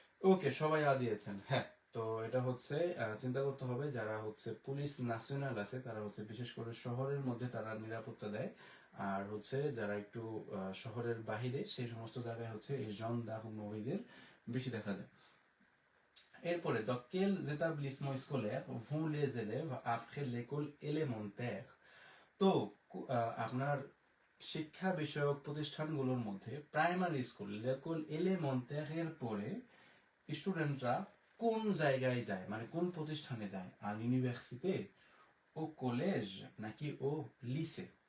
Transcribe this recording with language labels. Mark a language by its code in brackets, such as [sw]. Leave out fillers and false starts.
[bn] ওকে, সবাই আ দিয়েছেন। হ্যাঁ, তো এটা হচ্ছে চিন্তা করতে হবে, যারা হচ্ছে পুলিশ ন্যাশনাল আছে, তারা হচ্ছে বিশেষ করে শহরের মধ্যে তারা নিরাপত্তা দেয়, আর হচ্ছে যারা একটু শহরের বাহিরে, সেই সমস্ত জায়গায় হচ্ছে এই জেন্ডারমেরিদের বেশি দেখা যায়। এরপরে, [fr] dans quels établissements scolaires vont les élèves après l'école élémentaire? [bn] তো আপনার শিক্ষা বিষয়ক প্রতিষ্ঠানগুলোর মধ্যে প্রাইমারি স্কুল, লেকল এলেমেন্টাire এর পরে স্টুডেন্টরা কোন জায়গায় যায়, মানে কোন প্রতিষ্ঠানে যায়? আর ইউনিভার্সিটি, ও কলেজ, নাকি ও লিসে?